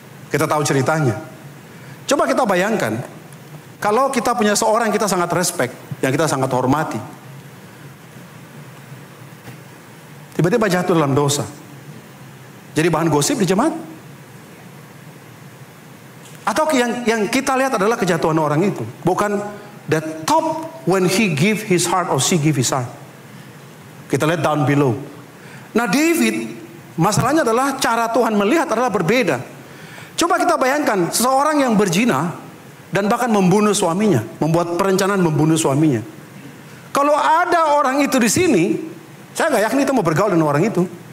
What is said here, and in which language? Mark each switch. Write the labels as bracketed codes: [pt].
[id] Kita tahu ceritanya. Coba kita bayangkan, kalau kita punya seorang yang kita sangat respect, yang kita sangat hormati, tiba-tiba jatuh dalam dosa. Jadi bahan gosip di jemaat. Atau yang kita lihat adalah kejatuhan orang itu. Bukan [en] the top when he give his heart or she give his heart. [id] Kita lihat down below. Nah, David, masalahnya adalah cara Tuhan melihat adalah berbeda. Coba kita bayangkan seseorang yang berzina dan bahkan membunuh suaminya, membuat perencanaan membunuh suaminya. Kalau ada orang itu di sini, saya nggak yakin kita mau bergaul dengan orang itu.